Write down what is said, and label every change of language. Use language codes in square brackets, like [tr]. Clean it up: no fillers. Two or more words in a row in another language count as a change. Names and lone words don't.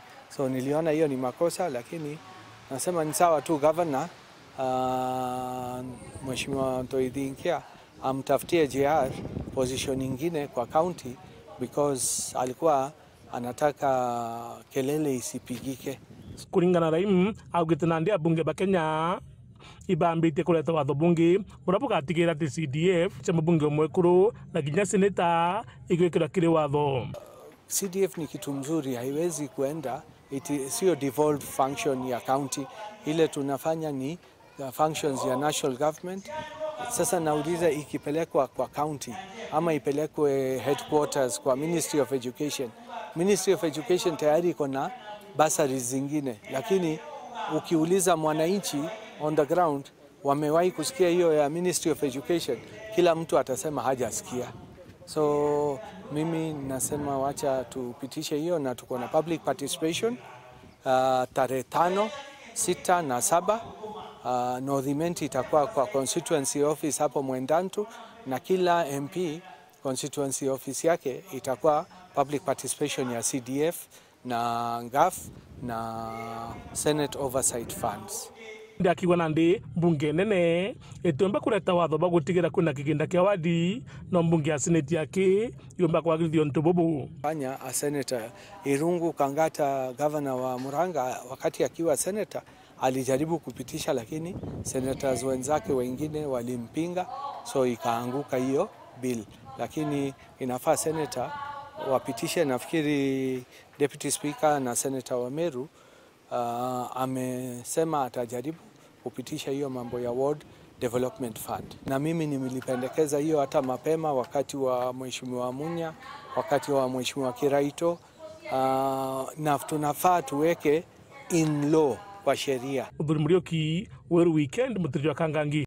[sw] So niliona hiyo ni makosa, lakini nasema ni sawa tu governor Mheshimiwa Ntoidhinkia amtafutie JR position nyingine kwa county, because alikuwa anataka kelele isipigike. [mer] Kulingana Raim augite nandi abunge ba Kenya ibambite kuleta watho bunge burabuka atigira ti CDF cha mbunge mwekuru na ginya seneta igwekira kire watho. [sw] CDF ni kitu mzuri, haiwezi kuenda sio [en] devolved function [sw] ya county. Ile tunafanya ni functions ya [en] national government. [sw] Sasa nauliza ikipelekwa kwa county ama ipelekwe headquarters kwa Ministry of Education. Ministry of Education tayari iko na bursaries zingine, lakini ukiuliza mwananchi [en] on the ground [sw] wamewahi kusikia hiyo ya Ministry of Education, kila mtu atasema hajasikia. So mimi nasema wacha tupitishe hiyo, na tuko na [en] public participation [sw] tarehe 5, 6 na 7. North itakuwa kwa [en] constituency office [sw] hapo Mwendantu, na kila MP [en] constituency office [sw] yake itakuwa [en] public participation [sw] ya CDF na NGAF na Senate Oversight Funds. [mer] Ndakiwa nandi bunge nene etomba kuleta watho bagutigira kuna kiginda kia wadi no bunge ya Senate yake yomba kwa githio ntobobo. [sw] Fanya a senator Irungu Kangata, governor wa Murang'a, wakati akiwa senator alijaribu kupitisha, lakini senators wenzake wengine walimpinga, so ikaanguka hiyo bill. Lakini inafaa senator wapitishe. Nafikiri Deputy Speaker na Senator wa Meru amesema atajaribu kupitisha hiyo mambo ya Ward Development Fund. Na mimi nilipendekeza hiyo hata mapema wakati wa Mheshimiwa Munya, wakati wa Mheshimiwa Kiraito, na tunafaa tuweke [en] in law [sw] kwa sheria. Udhuri Murioki, Weru Weekend, Mutiri wa Kangangi.